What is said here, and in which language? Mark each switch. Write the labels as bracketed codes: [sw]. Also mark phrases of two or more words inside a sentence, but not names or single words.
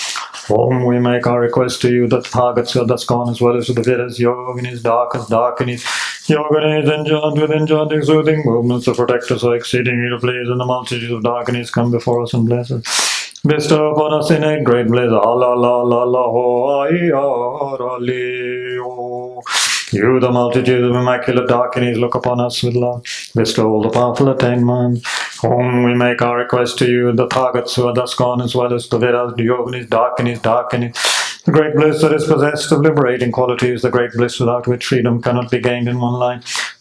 [en] Om, we make our request to you that Tathagats are thus gone, as well as to the Vedas, yoginis, darkinis, yoginis, enjoined with enchanting soothing movements of protectors so exceedingly to please, and the multitudes of darkinis come before us and bless us. Bestow upon us innate great bliss. Allah, la, la, la, ho, ai, ara, li, o. You, the multitude of immaculate darkinis, look upon us with love. Bestow all the powerful attainments. Whom we make our request to you, the Tathagats who are thus gone, as well as the Vedas, the yoginis, darkinis. The great bliss that is possessed of liberating qualities, the great bliss without which freedom cannot be gained in one life.